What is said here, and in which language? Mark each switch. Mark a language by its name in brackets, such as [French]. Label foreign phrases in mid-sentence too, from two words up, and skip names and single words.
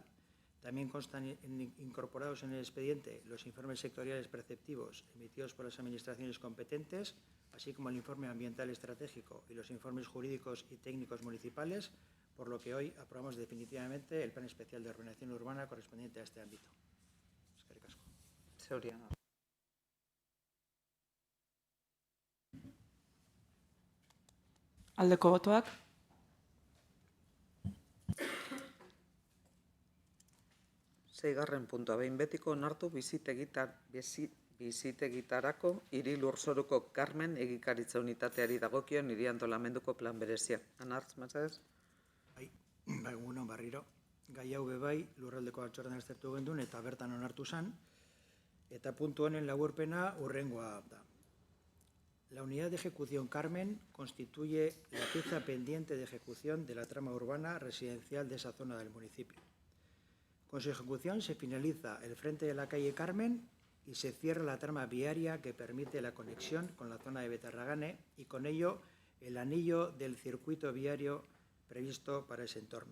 [Spanish] También constan incorporados en el expediente los informes sectoriales preceptivos emitidos por las administraciones competentes, así como el informe ambiental estratégico y los informes jurídicos y técnicos municipales, por lo que hoy aprobamos definitivamente el Plan Especial de Ordenación Urbana correspondiente a este ámbito. [Basque] Eskerrik asko. Zeuria. Aldeko botoak, Seigarren puntua, behin betiko onartu bizitegitarako hiri lurzoruko Karmen egikaritza unitateari dagokion hiri antolamenduko plan berezia. Anartz, mesedez? Egun on berriro. Gai hau bebai lurraldeko batzordean aztertu gendun eta bertan onartu zen, eta puntu honen laburpena hurrengoa da. [Spanish] La unidad de ejecución Carmen constituye la pieza pendiente de ejecución de la trama urbana residencial de esa zona del municipio. Con su ejecución se finaliza el frente de la calle Carmen y se cierra la trama viaria que permite la conexión con la zona de Betarragane y con ello el anillo del circuito viario previsto para ese entorno.